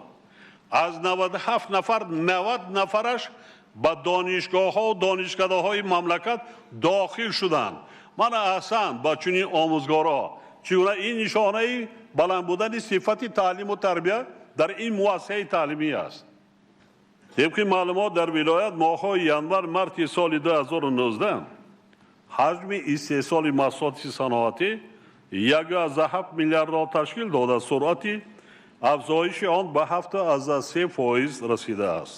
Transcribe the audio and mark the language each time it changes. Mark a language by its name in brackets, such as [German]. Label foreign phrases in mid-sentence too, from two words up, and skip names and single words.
[Tajik] аз 97 нафар 90 нафараш ба донишгоҳҳо донишкадаҳои мамлакат дохил шуданд. мана аҳсан ба чунин омӯзгорҳо чӣ гуна ин нишонаи баланд будани сифати таълиму тарбия дар ин муассисаи таълимӣ аст. Тибқи маълумот дар вилоят моҳҳои январ марти соли 2019 ҳаҷми истеҳсоли маҳсулоти саноатӣ 1.7 миллиардро ташкил дода, суръати афзоиши он ба 7.3% расидааст.